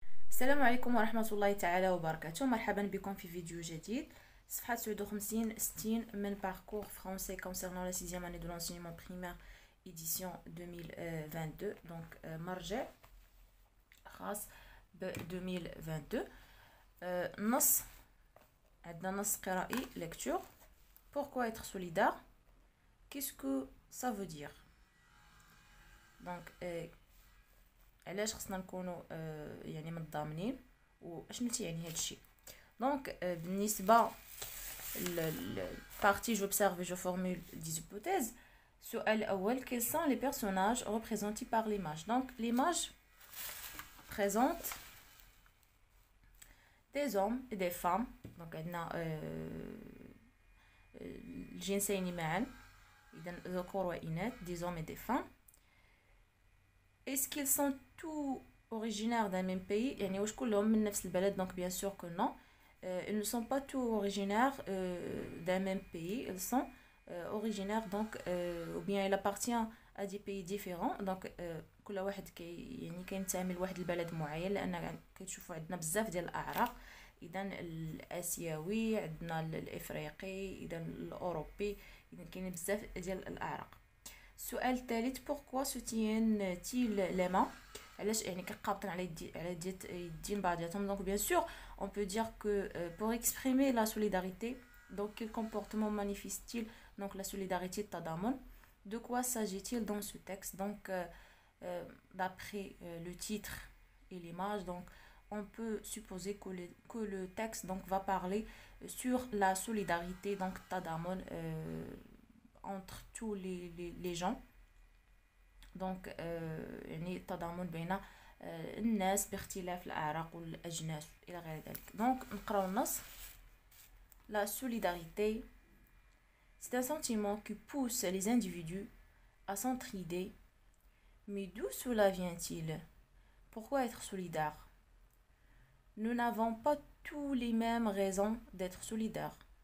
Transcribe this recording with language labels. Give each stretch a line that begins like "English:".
Arabic: السلام عليكم ورحمة الله تعالى وبركاته. مرحبا بكم في فيديو جديد. صفحة 59 من باركور فرونسي
French: concernant la 6e année de l'enseignement primaire édition 2022.
Arabic: Donc مرجع خاص ب 2022. نص عندنا نص قرائي lecture.
French: Pourquoi être solidaire? Qu'est-ce que ça veut dire?
Arabic: Donc علاش خصنا نكونوا يعني متضامنين واشنو تيعني هذا الشيء. دونك بالنسبه للبارتي
French: j'observe et je formule des hypothèses.
Arabic: السؤال الاول:
French: quels sont les personnages représentés par l'image? Donc l'image présente des hommes et des femmes.
Arabic: donc عندنا الجنسين معا، اذا ذكور واناث،
French: des hommes et des femmes. Est-ce qu'ils sont tous originaires d'un même pays?
Arabic: يعني واش كلهم من نفس البلد؟
French: donc bien sûr que non. Ils ne sont pas tous originaires d'un même pays. Ils sont originaires donc ou bien ils appartiennent à des pays différents.
Arabic: donc كل واحد يعني كينتمي لواحد البلد معين، لان كتشوفوا عندنا بزاف ديال الاعراق. اذا الاسيوي عندنا الافريقي، اذا الاوروبي، اذا كاينين بزاف ديال الاعراق. السؤال الثالث:
French: pourquoi soutiennent-ils les mains؟
Arabic: علاش يعني كيقابطين على يدين بعضياتهم؟
French: donc bien sûr on peut dire que pour exprimer la solidarité, donc quel comportement manifeste-t-il donc la solidarité التضامن؟ de quoi s'agit-il dans ce texte? donc d'après le titre et l'image, donc on peut supposer que le texte donc va parler sur la solidarité, donc التضامن entre tous les gens.
Arabic: donc يعني التضامن بين الناس باختلاف الأعراق والأجناس إلى غير ذلك. donc نقراو النص.
French: La solidarité, c'est un sentiment qui pousse les individus à s'entraider. Mais d'où cela vient-il? Pourquoi être solidaire? Nous n'avons pas tous les mêmes raisons d'être solidaires.